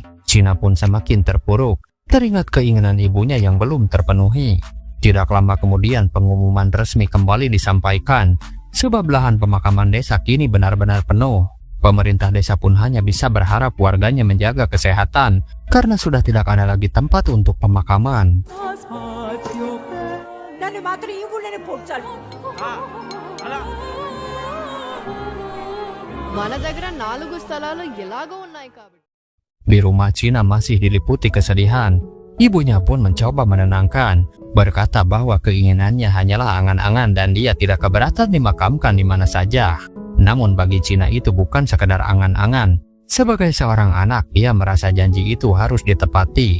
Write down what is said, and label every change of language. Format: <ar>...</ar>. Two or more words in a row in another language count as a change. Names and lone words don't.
<id>Cina pun semakin terpuruk, teringat keinginan ibunya yang belum terpenuhi. Tidak lama kemudian pengumuman resmi kembali disampaikan, sebab lahan pemakaman desa kini benar-benar penuh. Pemerintah desa pun hanya bisa berharap warganya menjaga kesehatan karena sudah tidak ada lagi tempat untuk pemakaman.</id> <te>మన దగ్గర 4 స్థలాలు ఎలాగో ఉన్నాయి కాబట్టి.</te> <id>Di rumah Cina masih diliputi kesedihan. Ibunya pun mencoba menenangkan, berkata bahwa keinginannya hanyalah angan-angan dan dia tidak keberatan dimakamkan di mana saja. Namun bagi Cina itu bukan sekedar angan-angan. Sebagai seorang anak, dia merasa janji itu harus ditepati.</id>